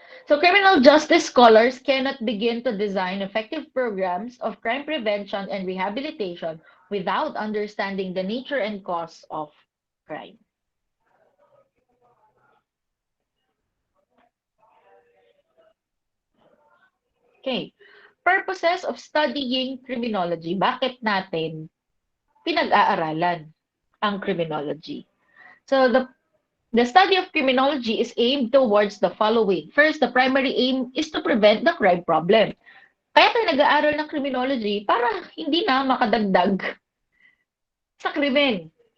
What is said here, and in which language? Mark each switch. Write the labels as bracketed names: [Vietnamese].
[English] So criminal justice scholars cannot begin to design effective programs of crime prevention and rehabilitation without understanding the nature and cause of crime. Okay. Purposes of studying criminology. [Filipino] Bakit natin pinag-aaralan ang criminology? [English] So the study of criminology is aimed towards the following. First, the primary aim is to prevent the crime problem. [Filipino] Kaya tayo nag-aaral ng criminology para hindi na makadagdag sa krimen.